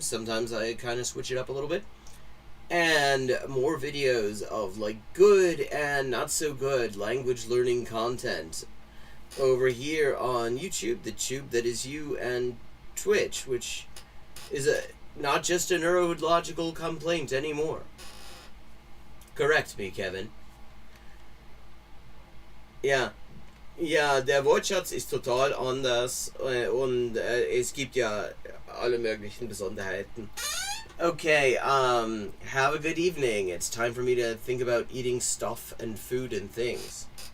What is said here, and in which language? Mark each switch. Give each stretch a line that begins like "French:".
English: Sometimes I kind of switch it up a little bit. And more videos of, like, good and not so good language learning content over here on YouTube, the tube that is you, and Twitch, which is not just a neurological complaint anymore. Correct me, Kevin.
German: Ja, der Wortschatz ist total anders und es gibt ja alle möglichen Besonderheiten.
English: Okay, have a good evening. It's time for me to think about eating stuff and food and things.